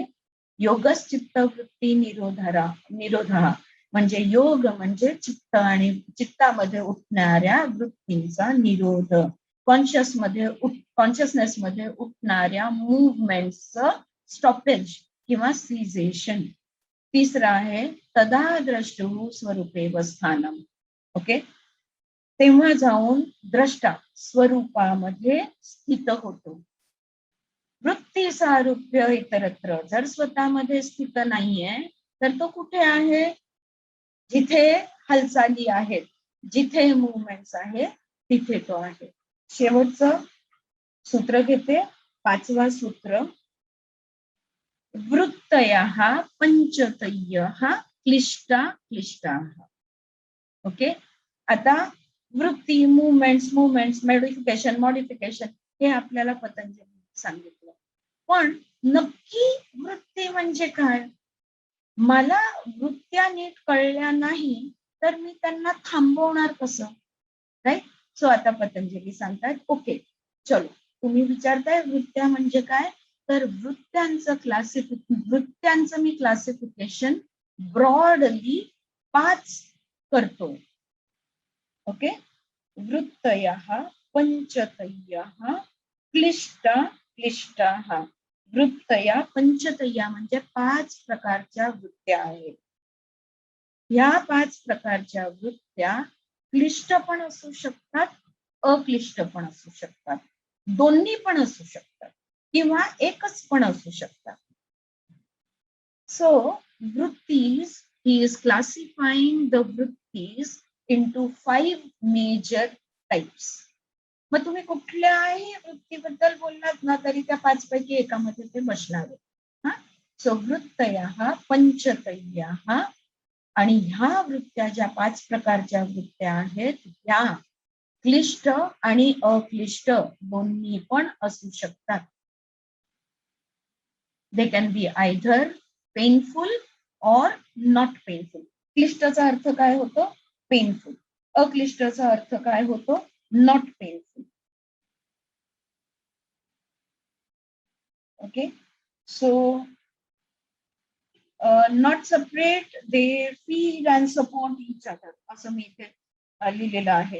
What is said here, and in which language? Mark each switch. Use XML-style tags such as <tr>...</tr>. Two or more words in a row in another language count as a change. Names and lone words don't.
<sa>योगश्चित्तवृत्ती निरोधा</sa> <mr>म्हणजे योग म्हणजे चित्त आणि चित्तामध्ये उठणाऱ्या वृत्तींचा निरोध. कॉन्शियसनेस मध्ये उठणाऱ्या मुवमेंटचं स्टॉपेज किंवा सीझेशन. तिसरा आहे</mr> <sa>तदा द्रष्टु स्वरूपे स्थानम.</sa> <mr>ओके, तेव्हा जाऊन द्रष्टा स्वरूपामध्ये स्थित होतो.</mr> <sa>वृत्ती सारूप्य इतरत्र.</sa> <mr>जर स्वतःमध्ये स्थित नाहीये तर तो कुठे आहे? जिथे हालचाली आहेत, जिथे मुवमेंट्स आहेत तिथे तो आहे. शेवटचं सूत्र घेते, 5वं सूत्र.</mr> <sa>वृत्तयः पंचतयः क्लिष्टाः.</sa> <mr>ओके, आता वृत्ती,</mr> <en>movements, modification</en> <mr>हे आपल्याला पतंजली सांगितलं. पण नक्की वृत्ती म्हणजे काय? मला वृत्त्या नीट कळल्या नाही तर मी त्यांना थांबवणार कसं? राईट? सो आता पतंजली सांगतात, ओके चलो, तुम्ही विचारताय वृत्त्या म्हणजे काय, तर वृत्त्यांचं मी</mr> <en>classification broadly</en> <mr>5 करतो. ओके,</mr> <sa>वृत्तयः पंचतयः क्लिष्टाः.</sa> <mr>वृत्तया पंचतया म्हणजे 5 प्रकारच्या वृत्त्या आहेत. ह्या 5 प्रकारच्या वृत्त्या क्लिष्ट पण असू शकतात, अक्लिष्ट पण असू शकतात, दोन्ही पण असू शकतात, किंवा एकच पण असू शकतात. सो वृत्तीज,</mr> <en>he is classifying the वृत्तीज into 5 major types.</en> <mr>मग तुम्ही कुठल्याही वृत्तीबद्दल बोललात ना तरी त्या 5 पैकी एकामध्ये ते बसणार आहे. हा, सो</mr> <sa>वृत्तयः पंचतयः,</sa> <mr>आणि ह्या वृत्त्या ज्या 5 प्रकारच्या वृत्त्या आहेत त्या क्लिष्ट आणि अक्लिष्ट दोन्ही पण असू शकतात.</mr> <en>they can be either painful और not painful.</en> <mr>क्लिष्टचा अर्थ काय होतो? पेनफुल. अक्लिष्टचा अर्थ काय होतो?</mr> <en>not painful. okay, so not separate, they feel and support each other,</en> <mr>असं मी इथे लिहिलेलं आहे.</mr>